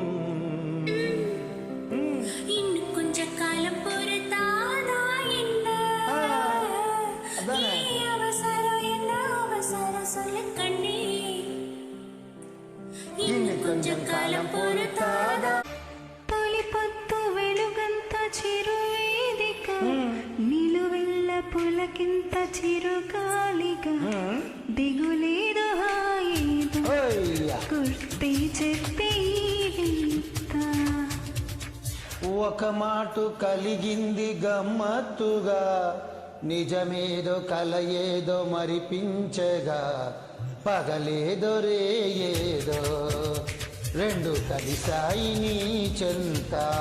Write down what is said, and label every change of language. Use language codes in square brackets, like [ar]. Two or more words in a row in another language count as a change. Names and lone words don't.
[ta] இன்னும் கொஞ்ச காலம் பொறுத்தாதா என்ன அதானே. அவசரம் என்ன அவசரம் சொல்லு கண்ணே இன்னும் கொஞ்சம் காலம் பொறுத்தாதா [te] తొలిపొత్తు వెలుగంత చిరువేదిక నిలువెల్ల పులకింత చిరుగాలిగా దిగులేదో హాయిదో ఓయ్యా. కుర్తి చెప్పి ఒక మాటు కలిగింది గమ్మత్తుగా నిజమేదో కలయేదో మరిపించగా పగలేదో రేయేదో రెండు కలిసాయి నీ చెంత